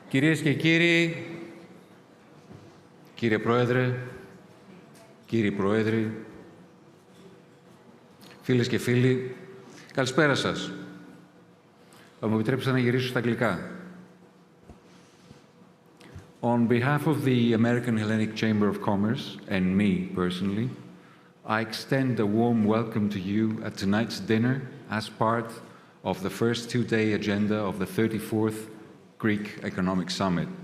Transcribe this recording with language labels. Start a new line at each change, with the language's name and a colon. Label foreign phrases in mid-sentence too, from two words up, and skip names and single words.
Greek: Κυρίες και κύριοι, κύριε Πρόεδρε, κύριοι Πρόεδροι, φίλες και φίλοι, καλησπέρα σας. Θα μου επιτρέψετε να γυρίσω στα αγγλικά.
English: On behalf of the American Hellenic Chamber of Commerce and me personally, I extend a warm welcome to you at tonight's dinner as part of the first two-day agenda of the 34th Greek Economic Summit.